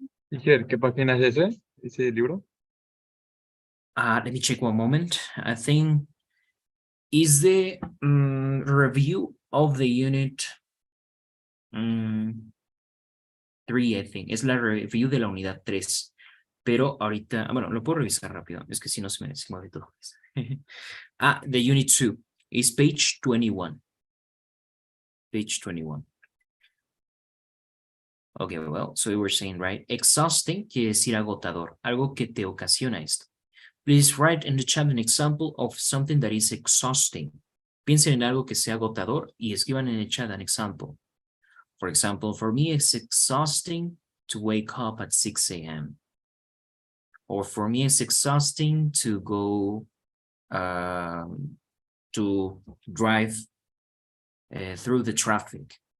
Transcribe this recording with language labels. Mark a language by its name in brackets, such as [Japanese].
[Spanish] Iker, ¿qué página es ese libro? [English] Let me check one moment. I think is the review of the unit 3, I think. [Spanish] Es la review de la unidad 3. Pero ahorita, bueno, lo puedo revisar rápido. Es que si no se me olvida todo. [English] The unit 2 is page 21. Page 21. Okay, well, so we were saying, right? [Spanish] Exhausting quiere decir agotador, algo que te ocasiona esto. [English] Please write in the chat an example of something that is exhausting. [Spanish] Piensen en algo que sea agotador y escriban en el chat [English] an example. For example, for me, it's exhausting to wake up at 6 a.m. Or for me, it's exhausting to go to drive through the traffic.